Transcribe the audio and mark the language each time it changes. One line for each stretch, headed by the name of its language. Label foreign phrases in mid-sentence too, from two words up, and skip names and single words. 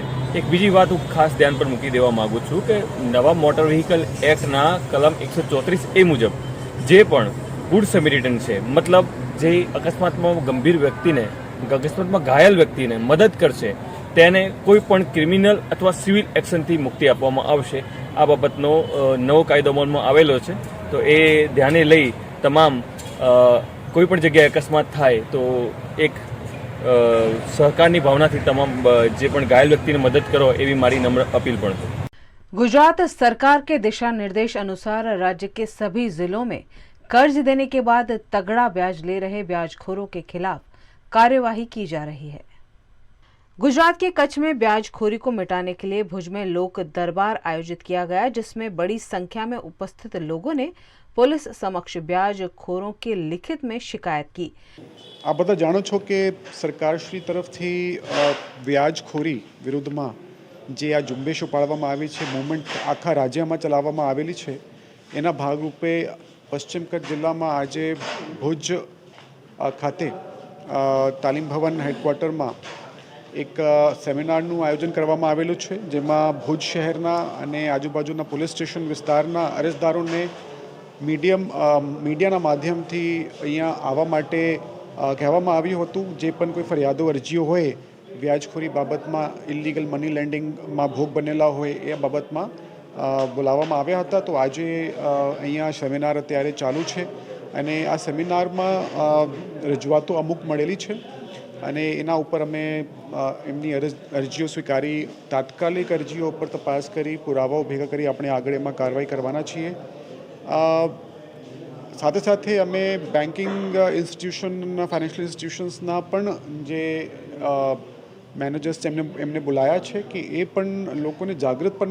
Gujarati: એક બીજી વાત હું ખાસ ધ્યાન પર મૂકી દેવા માગું છું કે નવા મોટર વ્હીકલ એક્ટના કલમ 134A મુજબ જે પણ
English: good Samaritan
Gujarati: છે, મતલબ જે અકસ્માતમાં ગંભીર વ્યક્તિને, અકસ્માતમાં ઘાયલ વ્યક્તિને મદદ કરશે, તેને કોઈ પણ ક્રિમિનલ અથવા સિવિલ એક્શનથી મુક્તિ આપવામાં આવશે. આ બાબતનો નવો કાયદો અમલમાં આવેલો છે, તો એ ધ્યાને લઈ તમામ કોઈ પણ જગ્યાએ અકસ્માત થાય તો એક સહકારની ભાવનાથી તમામ જે પણ ઘાયલ વ્યક્તિ ને મદદ કરો એવી મારી નમ્ર અપીલ પણ છે।
Hindi: गुजरात सरकार के दिशा निर्देश अनुसार राज्य के सभी जिलों में कर्ज देने के बाद तगड़ा ब्याज ले रहे ब्याजखोरों के खिलाफ कार्यवाही की जा रही है। गुजरात के कच्छ में ब्याजखोरी को मिटाने के लिए भुज में लोक दरबार आयोजित किया गया, जिसमें बड़ी संख्या में उपस्थित लोगों ने पुलिस समक्ष ब्याजखोरों के लिखित में शिकायत की।
Gujarati: આપ બધા જાણો છો કે સરકારશ્રી તરફથી વ્યાજખોરી વિરુદ્ધમાં જે આ ઝુંબેશો પાડવામાં આવી છે, મૂવમેન્ટ આખા રાજ્યમાં ચલાવવામાં આવેલી છે, એના ભાગરૂપે પશ્ચિમ કચ્છ જિલ્લામાં આજે ભુજ ખાતે તાલીમ ભવન હેડક્વાર્ટરમાં એક સેમિનારનું આયોજન કરવામાં આવેલું છે, જેમાં ભુજ શહેરના અને આજુબાજુના પોલીસ સ્ટેશન વિસ્તારના અરજદારોને મીડિયાના માધ્યમથી અહીંયા આવવા માટે કહેવામાં આવ્યું હતું। જે પણ કોઈ ફરિયાદો અરજીઓ હોય વ્યાજખોરી બાબતમાં,
English: illegal money lendingમાં
Gujarati: ભોગ બનેલા હોય એ બાબતમાં બોલાવવામાં આવ્યા હતા। તો આજે અહીંયા સેમિનાર અત્યારે ચાલુ છે અને આ સેમિનારમાં રજૂઆતો અમુક મળેલી છે અને એના ઉપર અમે એમની અરજીઓ સ્વીકારી તાત્કાલિક અરજીઓ ઉપર તપાસ કરી પુરાવાઓ ભેગા કરી આપણે આગળ એમાં કાર્યવાહી કરવાના છીએ। સાથે સાથે અમે
English: banking institution, financial institutionsના
Gujarati: પણ જે મેનેજર્સ એમને બોલાયા છે કે એ પણ લોકોને જાગૃત પણ